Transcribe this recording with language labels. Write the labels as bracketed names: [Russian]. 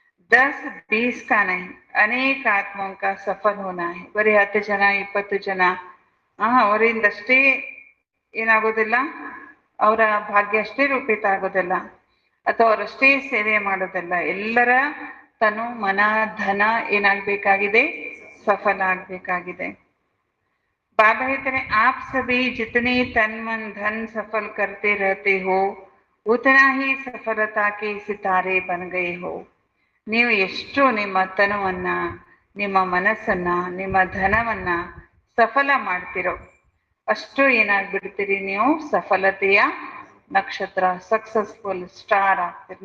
[Hindi] 10-20 का नहीं, ಅನೇಕ ಆತ್ಮಕ ಸಫಲ ಹೋನಾ ಹೈ. [Kannada] ಬರೀ 10 ಜನ 20 ಜನ ಅವರಿಂದಷ್ಟೇ ಏನಾಗೋದಿಲ್ಲ, ಅವರ ಭಾಗ್ಯ ಅಷ್ಟೇ ರೂಪಿತ ಆಗೋದಿಲ್ಲ, ಅಥವಾ ಅವರಷ್ಟೇ ಸೇವೆ ಮಾಡೋದಿಲ್ಲ. ಎಲ್ಲರ ತನು ಮನ ಧನ ಏನಾಗ್ಬೇಕಾಗಿದೆ, ಸಫಲ ಆಗ್ಬೇಕಾಗಿದೆ. [Hindi] बाबा कहते हैं आप सभी जितने तन मन धन सफल करते रहते हो उतना ही सफलता के सितारे बन गए हो. [Kannada] ನೀವು ಎಷ್ಟು ನಿಮ್ಮ ತನವನ್ನ, ನಿಮ್ಮ ಮನಸ್ಸನ್ನ, ನಿಮ್ಮ ಧನವನ್ನ ಸಫಲ ಮಾಡ್ತಿರೋ ಅಷ್ಟು ಏನಾಗ್ಬಿಡ್ತೀರಿ, ನೀವು ಸಫಲತೆಯ ನಕ್ಷತ್ರ, ಸಕ್ಸಸ್ಫುಲ್ ಸ್ಟಾರ್ ಆಗ್ತೀರಿ.